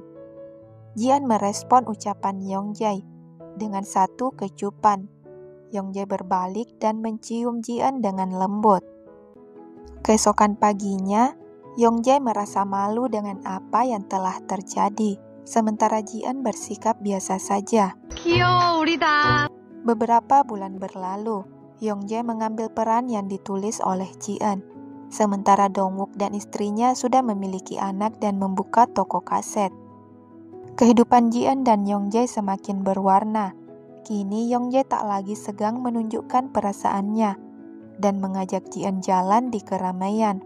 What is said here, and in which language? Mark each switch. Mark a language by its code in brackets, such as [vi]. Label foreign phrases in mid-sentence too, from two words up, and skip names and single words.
[id] Ji-eun merespon ucapan Yongjae dengan satu kecupan. Yongjae berbalik dan mencium Ji-eun dengan lembut. Keesokan paginya, Yongjae merasa malu dengan apa yang telah terjadi, sementara Ji-eun bersikap biasa saja. [ko] 귀여워, 우리 다. [id] Beberapa bulan berlalu, Yongjae mengambil peran yang ditulis oleh Ji-eun, sementara Dongwook dan istrinya sudah memiliki anak dan membuka toko kaset. Kehidupan Ji-eun dan Yongjae semakin berwarna. Kini Yongjae tak lagi segan menunjukkan perasaannya dan mengajak Ji-eun jalan di keramaian.